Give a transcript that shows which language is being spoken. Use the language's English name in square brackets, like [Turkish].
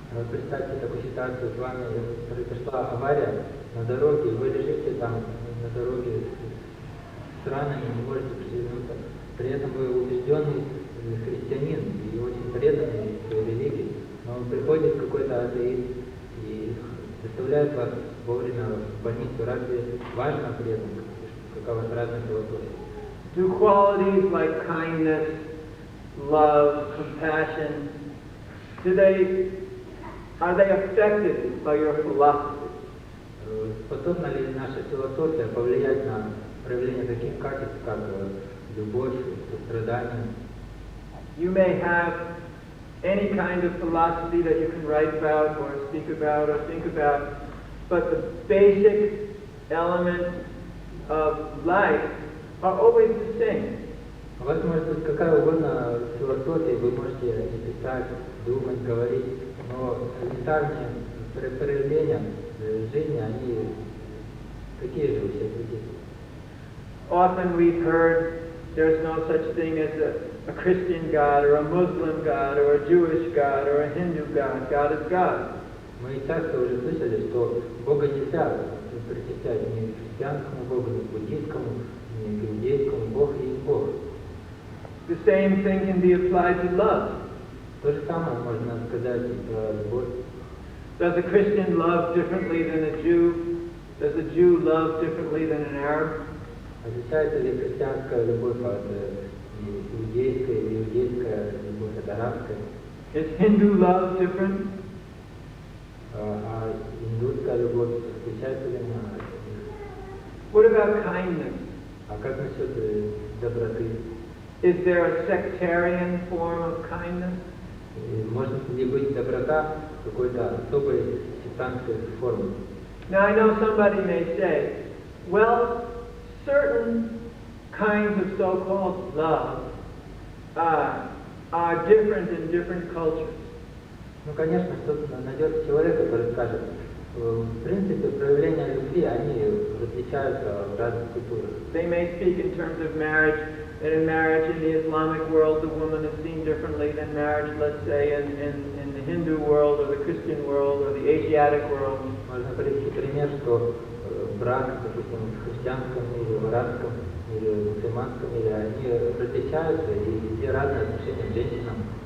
[Russian] Представьте такую ситуацию, с вами произошла авария на дороге, вы лежите там на дороге с ранами, не можете пошевельнуться. При этом вы убежденный христианин и очень преданный своей религии, но приходит какой-то атеист и доставляет вас вовремя в больницу. Разве важно при этом, какова разная философия? [English] Do qualities like kindness, love, compassion, are they affected by your philosophy? [Russian] Способна ли наша философия повлиять на проявление таких качеств, как любовь, сострадание? [English] You may have any kind of philosophy that you can write about or speak about or think about, but the basic elements of life are always the same. [Russian] У вас может быть какая угодно философия, вы можете писать, думать, говорить, но элементарные проявления жизни, они такие же у всех людей. [English] Often we've heard there's no such thing as a Christian God or a Muslim God or a Jewish God or a Hindu God. God is God. [Russian] Мы часто уже слышали, что Бога нельзя причислять ни к христианскому Богу, ни к буддийскому, ни к иудейскому. Бог есть Бог. [English] The same thing can be applied to love. [Russian] То же самое можно сказать и про любовь. [English] Does a Christian love differently than a Jew? Does a Jew love differently than an Arab? [Russian] Отличается ли христианская любовь от иудейской, или иудейская любовь от арабской? [English] Is Hindu love different? [Russian] А индусская любовь отличается ли она от них? [English] What about kindness? [Russian] А как насчет доброты? [English] Is there a sectarian form of kindness? [Russian] Может ли быть доброта какой-то особой сектантской формы? [English] Now I know somebody may say, well, certain kinds of so-called love are different in different cultures. [Russian] Ну, конечно, кто-то найдет человека, который скажет, в принципе, проявления любви, они различаются в разных культурах. [English] They may speak in terms of marriage, and in marriage in the Islamic world, the woman is seen differently than marriage, let's say, in the Hindu world, or the Christian world, or the Asiatic world. [Russian] Можно привести пример, что брак, допустим, в христианском мире, в арабском мире, в мусульманском мире, они различаются, и везде разные отношения к женщинам.